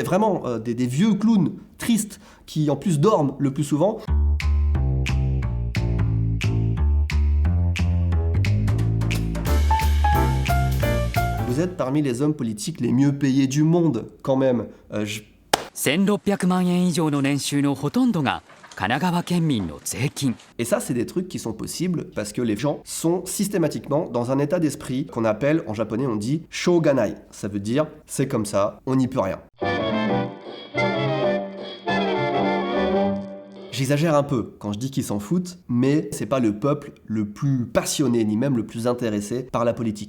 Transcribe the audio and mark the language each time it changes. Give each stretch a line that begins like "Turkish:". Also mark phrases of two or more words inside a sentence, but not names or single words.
French: Vraiment, des vieux clowns tristes qui, en plus, dorment le plus souvent. Vous êtes parmi les hommes politiques les mieux payés du monde, quand même.
Japanese: 1600 万円以上の年収のほとんどが神奈川県民の税金。
French: Et ça, c'est des trucs qui sont possibles parce que les gens sont systématiquement dans un état d'esprit qu'on appelle, en japonais, on dit shoganai. Ça veut dire, c'est comme ça, on n'y peut rien. J'exagère un peu quand je dis qu'ils s'en foutent, mais c'est pas le peuple le plus passionné, ni même le plus intéressé par la politique.